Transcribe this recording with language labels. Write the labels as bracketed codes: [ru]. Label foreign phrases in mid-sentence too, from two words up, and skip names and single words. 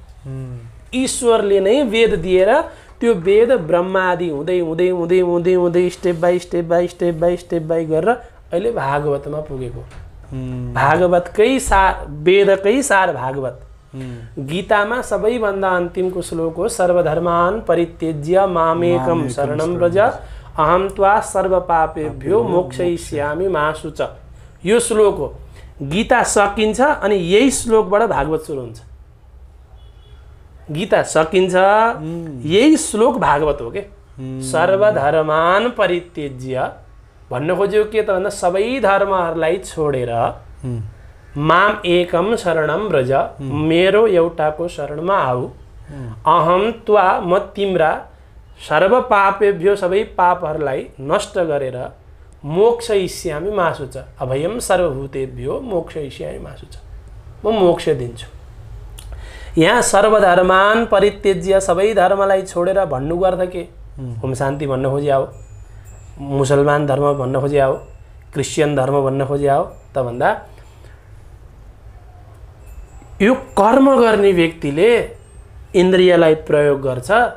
[ne] ईश्वरले नै वेद दिएर त्यो वेद ब्रह्मादि हुँदै हुँदै हुँदै हुँदै हुँदै [en] step by [ne] गरेर अहिले भागवतमा पुगेको। भागवतकै सार, वेदकै सार भागवत। गीतामा सबैभन्दा अन्तिमको श्लोक हो, [sa] सर्वधर्मान् परित्यज्य मामेकं शरणं व्रज अहम त्वा सर्व पापेभ्यो मोक्षयिष्यामि मा शुच। [ne] यो श्लोक हो। गीता सकिन्छ अनि यही श्लोकबाट भागवत सुरु हुन्छ। गीता सकिन्छ, यही श्लोक भागवत हो के। [sa] सर्वधर्मान् परित्यज्य [ne] भन्न खोज्यो के त भन्दा सबै धर्महरूलाई छोडेर [sa] माम एकम शरणम व्रज, [ne] मेरो एउटाको शरणमा आऊ, [sa] अहम त्वा [ne] म तिम्रा [sa] सर्व पापेभ्यो [ne] सबै पापहरूलाई नष्ट गरेर [sa] मोक्षयिष्यामि मा शुच, अभयम सर्वभूतेभ्यो मोक्षयिष्यामि मा शुच, [ne] म मोक्ष दिन्छु। यहाँ [sa] सर्वधर्मान् परित्यज्य [ne] सबै धर्मलाई छोडेर भन्नुको अर्थ के? होम शान्ति भन्न खोजे हो, मुसलमान धर्म भन्न खोजे हो, क्रिस्चियन धर्म भन्न खोजे हो त भन्दा यो कर्म गर्ने व्यक्तिले इन्द्रियलाई प्रयोग गर्छ।